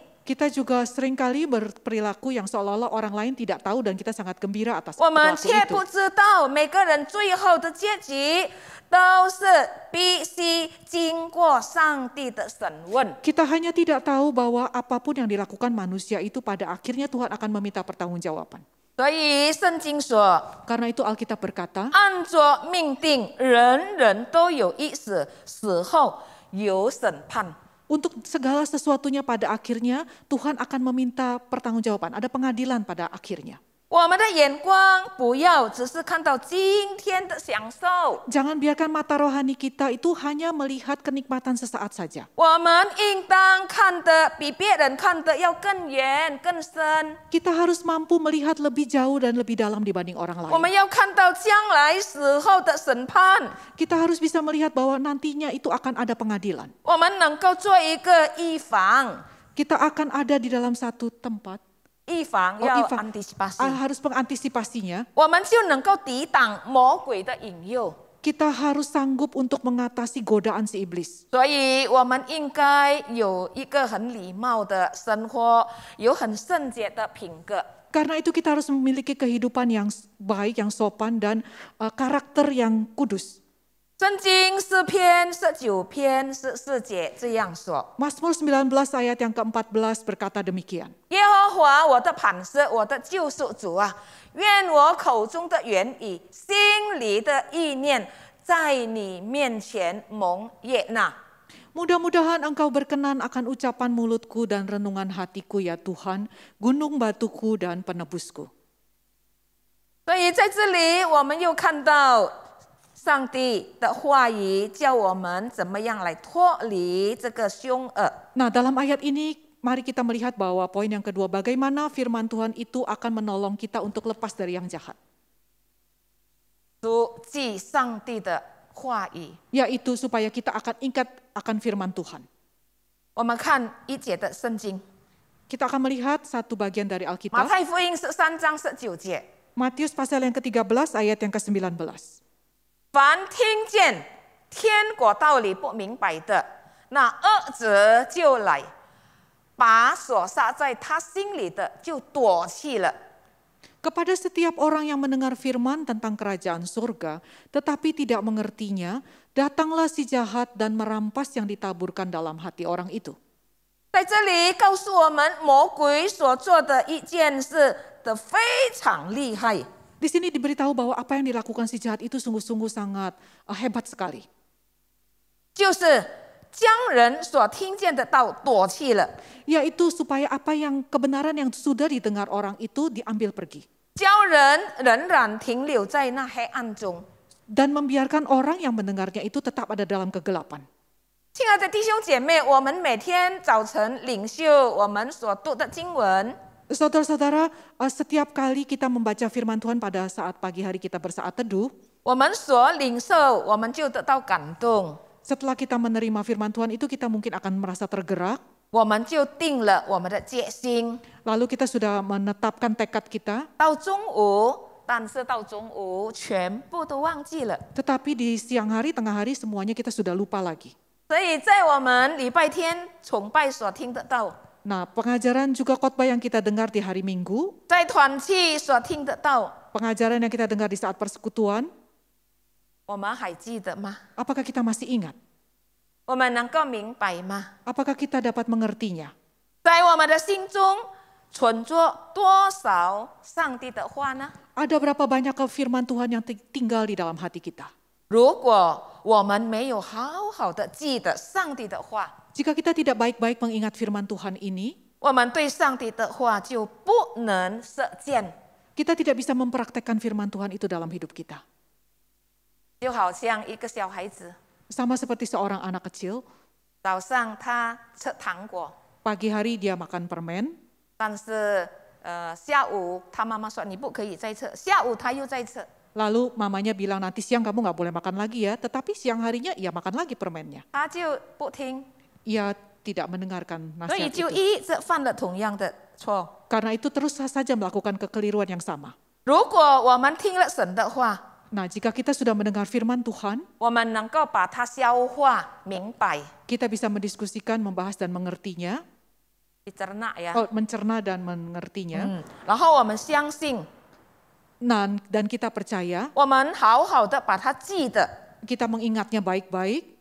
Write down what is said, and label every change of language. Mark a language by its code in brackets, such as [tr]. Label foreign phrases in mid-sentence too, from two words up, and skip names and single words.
[id] Kita juga seringkali berperilaku yang seolah-olah orang lain tidak tahu dan kita sangat gembira atas [zh] 我们 [id] perilaku [zh] 却 [id] itu. [zh] 不知道每个人最后的结局都是必须经过上帝的审问。 [id] Kita hanya tidak tahu bahwa apapun yang dilakukan manusia itu pada akhirnya Tuhan akan meminta pertanggungjawaban. [zh] 所以圣经说， [id] Karena itu Alkitab berkata, [zh] 按着命定，人人都有一死，死后有审判。 [id] untuk segala sesuatunya pada akhirnya Tuhan akan meminta pertanggungjawaban. Ada pengadilan pada akhirnya. [zh] 我们的眼光不要只是看到今天的享受， [id] Jangan biarkan mata rohani kita itu hanya melihat kenikmatan sesaat saja. [zh] 我们应当看得比别人看得要更远更深。 [id] Kita harus mampu melihat lebih jauh dan lebih dalam dibanding orang [zh] 我们 [id] lain. [zh] 要看到将来死后的审判， [id] Kita harus bisa melihat bahwa nantinya itu akan ada pengadilan. [zh] 我们能够做一个预防。 [id] Kita akan ada di dalam satu tempat. [zh] 预防 Oh, 要 [id] Ivan. antisipasi， Harus mengantisipasinya. [zh] 我们就能够抵挡魔鬼的引诱。 [id] Kita harus sanggup untuk mengatasi godaan si iblis. [zh] 所以，我们应该有一个很礼貌的生活，有很圣洁的品格。 [id] Karena itu kita harus memiliki kehidupan yang baik, yang sopan, dan karakter yang kudus. [zh] 圣经诗篇19篇14节这样说： [id] Mazmur 19 ayat yang ke-14 berkata demikian. [zh] 耶和华我的磐石，我的救赎主啊，愿我口中的言语，心里的意念，在你面前蒙悦纳。 [id] Mudah-mudahan engkau berkenan akan ucapan mulutku dan renungan hatiku ya Tuhan, gunung batuku dan penebusku. [zh] 所以在这里，我们又看到上帝的话语，叫我们怎么样来脱离这个凶恶。 [id] Nah, dalam ayat ini mari kita melihat bahwa poin yang kedua, bagaimana firman Tuhan itu akan menolong kita untuk lepas dari yang jahat. [zh] 主记上帝的话语， [id] Yaitu supaya kita akan ingat akan firman Tuhan. [zh] 我们看1节的圣经， [id] Kita akan melihat satu bagian dari [zh] 马 [id] Alkitab. [zh] 太福音13章19节。 [id] Matius pasal yang ke-13 ayat yang ke-19. [zh] 凡听见天国道理不明白的，那恶者就来，把所撒在他心里的就夺去了。 [id] Kepada setiap orang yang mendengar firman tentang kerajaan surga, tetapi tidak mengertinya, datanglah si jahat dan merampas yang ditaburkan dalam hati orang itu. [zh] 在这里告诉我们，魔鬼所做的一件事的非常厉害。 [id] Di sini diberitahu bahwa apa yang dilakukan si jahat itu sungguh-sungguh sangat hebat sekali. [zh] 就是将人所听见的道夺去了， [id] yaitu supaya apa yang kebenaran yang sudah didengar orang itu diambil pergi. [zh] 叫人仍然停留在那黑暗中。 [id] Dan membiarkan orang yang mendengarnya itu tetap ada dalam kegelapan. [zh] 亲爱的弟兄姐妹，我们每天早晨领受我们所读的经文， [id] Saudara-saudara, setiap kali kita membaca firman Tuhan pada saat pagi hari kita bersaat teduh, [zh] 我们所领受，我们就得到感动， [id] setelah kita menerima firman Tuhan itu kita mungkin akan merasa tergerak, [zh] 我们就定了我们的戒心。 [id] lalu kita sudah menetapkan tekad kita, [zh] 到中午，但是到中午全部都忘记了。 [id] tetapi di siang hari, tengah hari semuanya kita sudah lupa lagi. [zh] 所以在我们礼拜天崇拜所听得到， [id] Nah, pengajaran juga khotbah yang kita dengar di hari Minggu, [zh] 在团契所听得到， [id] pengajaran yang kita dengar di saat persekutuan, [zh] 我们还记得吗？ [id] apakah kita masih ingat? [zh] 我们能够明白吗？ [id] Apakah kita dapat mengertinya? [zh] 在我们的心中存着多少上帝的话呢？ [id] Ada berapa banyak firman Tuhan yang tinggal di dalam hati kita? [zh] 如果我们没有好好的记得上帝的话， [id] Jika kita tidak baik-baik mengingat firman Tuhan ini, [zh] 我们对上帝的话就不能实践。 [id] kita tidak bisa mempraktekkan firman Tuhan itu dalam hidup kita. [zh] 就好像一个小孩子， [id] Sama seperti seorang anak kecil, [zh] 早上他吃糖果， [id] pagi hari dia makan permen, [zh] 但是下午他妈妈说你不可以再吃，下午他又在吃。 [id] lalu mamanya bilang nanti siang kamu nggak boleh makan lagi ya, tetapi siang harinya ia makan lagi permennya. [zh] 他就不听， [id] Ia tidak mendengarkan [zh] 所以 [id] nasihat [zh] 就 [id] itu. [zh] 一直犯了同样的错。 [id] Karena itu terus saja melakukan kekeliruan yang sama. [zh] 如果我们听了神的话， [id] Nah, jika kita sudah mendengar firman Tuhan, [zh] 我们能够把它消化明白， [id] kita bisa mendiskusikan, membahas dan mengertinya, dicerna ya， mencerna dan mengertinya. [zh] 然后我们相信， [id] Dan kita percaya, [zh] 我们好好的把它记得， [id] kita mengingatnya baik-baik.